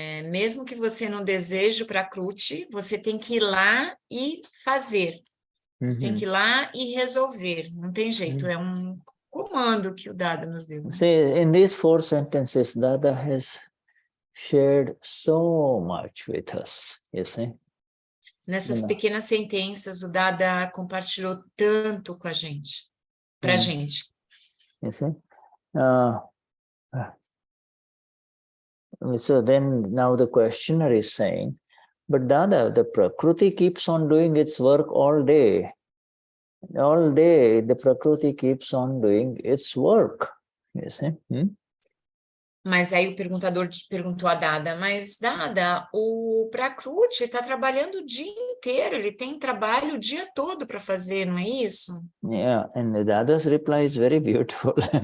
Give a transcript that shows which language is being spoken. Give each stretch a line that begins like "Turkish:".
Portuguese: Mesmo que você não deseje o Prakriti, você tem que ir lá e fazer. Você tem que ir lá e resolver. Não tem jeito, é um comando que o Dada nos deu.
English: See, in these 4 sentences, Dada has shared so much with us, you see.
Portuguese: Nessas pequenas sentenças, o Dada compartilhou tanto com a gente, para a gente.
English: You see. So then now the questioner is saying, but Dada, the Prakriti keeps on doing its work all day. All day, the Prakriti keeps on doing its work. You see?
Portuguese: Mas aí o perguntador perguntou a Dada, mas Dada, o Prakriti está trabalhando o dia inteiro, ele tem trabalho o dia todo para fazer, não é isso?
English: Yeah, and the Dada's reply is very beautiful.